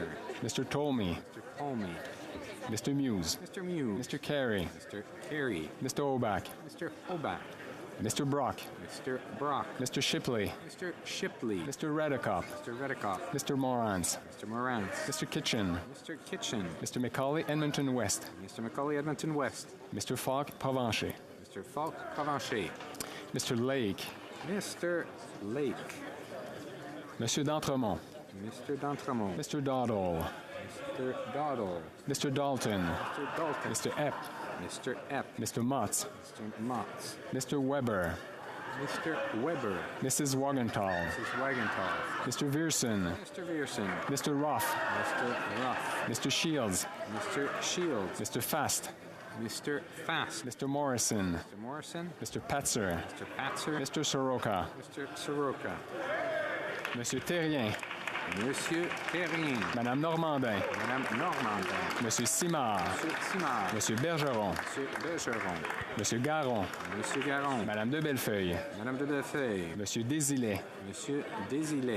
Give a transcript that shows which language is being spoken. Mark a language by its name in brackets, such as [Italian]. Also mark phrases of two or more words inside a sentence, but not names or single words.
[English] Mr. Tolmy. Mr. Colmy. Mr. Muse. Mr. Muse. Mr. Carey. Mr. Carey. Mr. Oback. Mr. Oback. Mr. Brock. Mr. Brock. Mr. Shipley. Mr. Shipley. Mr. Redikoff. Mr. Redikoff. Mr. Morans. Mr. Morans. Mr. Kitchen. Mr. Kitchen. Mr. Macaulay Edmonton West. Mr. Macaulay Edmonton West. Mr. Falk Provencher. Mr. Falk Provencher. Mr. Lake. Mr. Lake. [French] Monsieur d'Entremont. [English] Mr. d'Entremont. Mr. Doddle. Mr. Doddle. Mr. Dalton. Mr. Dalton. Mr. Epp. Mr. Epp. Mr. Motts. Mr. Motts. Mr. Weber. Mr. Weber. Mrs. Wagenthal. Mrs. Wagenthal. Mr. Viersen. Mr. Viersen. Mr. Ruff. Mr. Ruff. Mr. Shields. Mr. Shields. Mr. Fast. Mr. Fast. Mr. Morrison. Mr. Morrison. Mr. Patzer. Mr. Patzer. Mr. Soroka. Mr. Soroka. [French] Monsieur Terrien. Monsieur Terrien. Madame Normandin. Madame Normandin. Monsieur Simard. Monsieur Simard. Monsieur Bergeron. Monsieur Bergeron. Monsieur Garon. Monsieur Garon. Madame de Bellefeuille. Madame de Bellefeuille. Monsieur Désilet. Monsieur Désilet.